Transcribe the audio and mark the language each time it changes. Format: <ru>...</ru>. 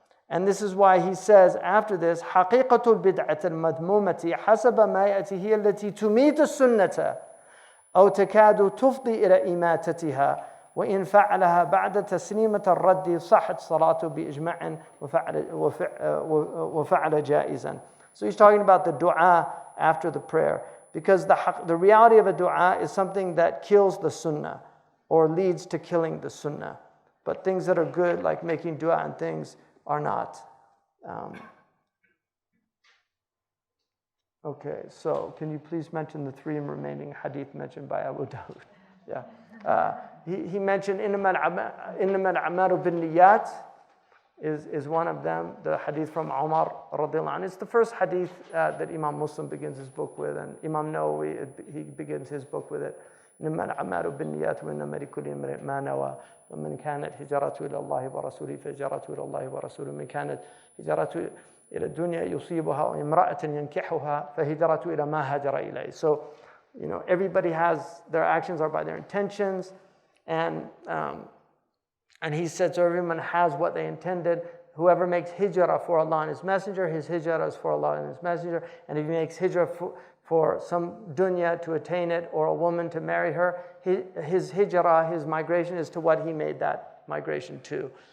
<en>And this is why he says after this,</en> <ar>حقيقة البدعة المذمومة حسب ما يأتي هي التي تميت السنة أو تكاد تفضي إلى إماتتها وإن فعلها بعد تسليمة الرد صحت صلاته بإجماع وفعل جائزا.</ar> <en>So he's talking about the dua after the prayer. Because the reality of a dua is something that kills the sunnah or leads to killing the sunnah. But things that are good, like making dua and things, are not. Okay, so can you please mention the 3 remaining hadith mentioned by Abu Dawud? Yeah. He mentioned</en> <ar>إِنَّمَا الْأَعْمَالُ بِالنِّيَّاتِ.</ar> <en>is one of them. The hadith from Umar radiallahu anhu. It's the first hadith that Imam Muslim begins his book with, and Imam Nawawi, he begins his book with it.</en> <ar>إنما الأعمال بالنيات وإنما لكل امرئ ما نوى ومن كانت هجرته إلى الله ورسوله فهجرته إلى الله ورسوله من كانت هجرته إلى الدنيا يصيبها وامرأة ينكحها فهجرته إلى ما هاجر إليه.</ar> <en>So, everybody has, their actions are by their intentions, and he said, so everyone has what they intended. Whoever makes hijrah for Allah and His Messenger, his hijrah is for Allah and His Messenger. And if he makes hijrah for some dunya to attain it, or a woman to marry her, his hijrah, his migration is to what he made that migration to.</en>